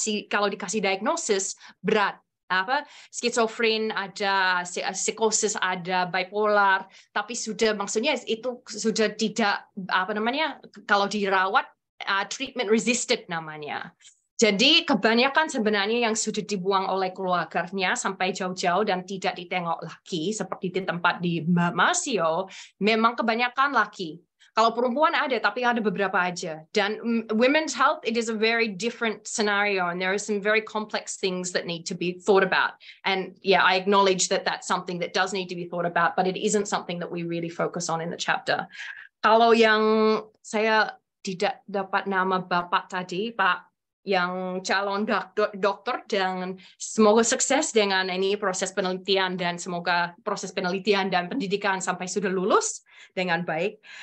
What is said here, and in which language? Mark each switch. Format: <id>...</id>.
<id>kalau dikasih diagnosis berat skizofren ada, psikosis ada, bipolar, tapi maksudnya itu sudah tidak kalau dirawat treatment resistant namanya. Jadi kebanyakan sebenarnya yang sudah dibuang oleh keluarganya sampai jauh-jauh dan tidak ditengok lagi, seperti di tempat di Masio, memang kebanyakan laki. Kalau perempuan ada, tapi ada beberapa aja.</id> <en>Dan women's health, it is a very different scenario, and there are some very complex things that need to be thought about. And yeah, I acknowledge that that's something that does need to be thought about, but it isn't something that we really focus on in the chapter.</en> <id>Kalau yang saya tidak dapat nama Bapak tadi, Pak, yang calon dokter, dan semoga sukses dengan ini proses penelitian, dan semoga proses penelitian dan pendidikan sampai sudah lulus dengan baik.</id>